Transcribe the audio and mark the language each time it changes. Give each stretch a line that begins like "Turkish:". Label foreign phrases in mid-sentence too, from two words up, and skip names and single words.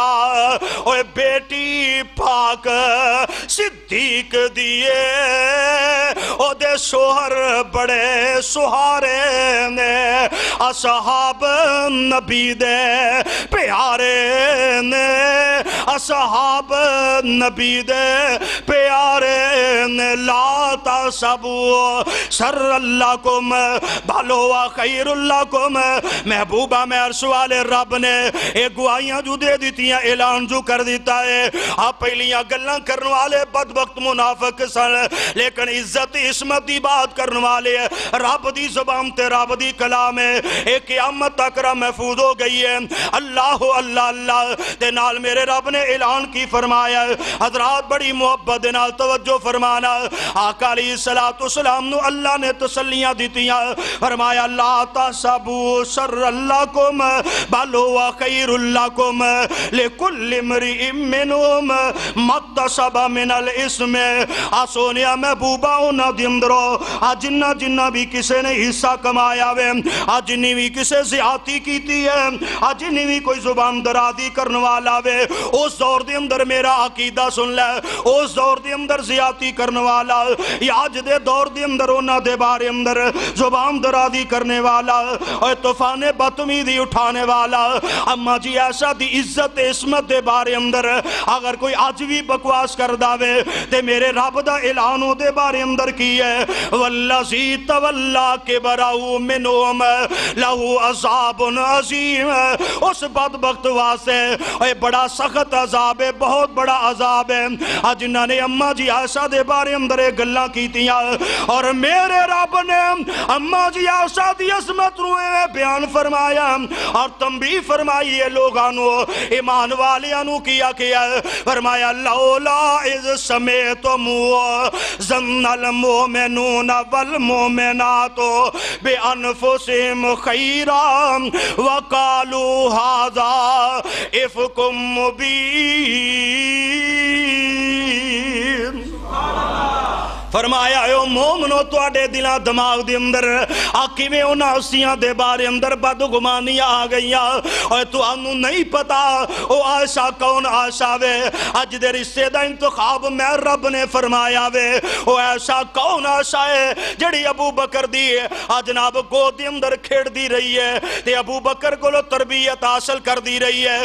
Punjabi: اے بیٹی پاک صدیق دیئے او دے شوہر بڑے سہارے نے، اصحاب نبی دے پیارے نے، اصحاب نبی دے پیارے نے۔
Arabic: لا تحسبوا شر لکم بل ہوا خیر لکم۔
Punjabi: محبوبہ میں عرش والے رب نے ایک گواہیاں جو دے دیتی ہیں، اعلان جو کر دیتا ہے۔ آپ پہلیاں گلاں کرنے والے بدبخت منافق سن، لیکن عزت عصمت دی بات کرنے والے رب دی زبان تے رب دی کلام ہے، ایک قیامت تک رب محفوظ ہو گئی ہے۔ اللہ اللہ اللہ تے نال میرے رب نے اعلان کی فرمایا۔ حضرات بڑی محبت دے نال توجہ فرمانا، آقا
Arabic: علیہ السلام
Punjabi: نو اللہ نے تسلیاں دیتیاں، فرمایا
Arabic: لا تحسبوا شر لکم بل ہوا خیر لکم لکل امرئ منہم ما اکتسب من الاسم۔
Punjabi: سونیا محبوبہ انہاں دی اندروں جنہ جنہ بھی کسے نے حصہ کمایا وے، جنہی بھی کسے زیادتی کیتی ہے، جنہی بھی کوئی زبان درازی کرنے والا وے، اس دور دے اندر میرا عقیدہ سن لے، اس دور دے اندر زیادتی کرنے والا یا آج دے دور دے اندر انہاں دے بارے اندر زبان درازی کرنے والا اور طوفان بدتمیزی اٹھانے والا، اما جی ایسا دی عزت عصمت دے بارے اندر اگر کوئی آج بھی بکواس کر داوے تے میرے رب دا اعلان ہو دے بارے اندر کی ہے،
Arabic: والذی تولا کبرہ منہم لہو عذاب عظیم۔
Punjabi: اس بدبخت واسے بڑا سخت عذاب ہے، بہت بڑا عذاب ہے، جنہاں نے اماں جی عائشہ دے بارے اندر گلاں کیتیاں، اور میرے رب نے اماں جی عائشہ دی عظمت روئے بیان فرمایا اور تنبیہ فرمائی ہے لوگانو ایمان والیانو کیا فرمایا
Arabic: لولا اذ سمیتمو ظن المؤمنون والمؤمنات بانفسهم خیرا وقالوا ھذا افک مبین۔
Punjabi: فرمایا اے مومنو تواڈے دلاں دماغ دے اندر کیویں انہاں ہستیاں دے بارے اندر بدگمانیاں آ گئیاں، اور تانوں نہیں پتا او عائشہ کون عائشہ وے، اج دے رشتے دا انتخاب میں رب نے فرمایا وے۔ او عائشہ کون عائشہ ہے جڑی ابو بکر دی جناب گود دے اندر کھیڑ دی رہی ہے تے ابو بکر کولو تربیت حاصل کر دی رہی ہے۔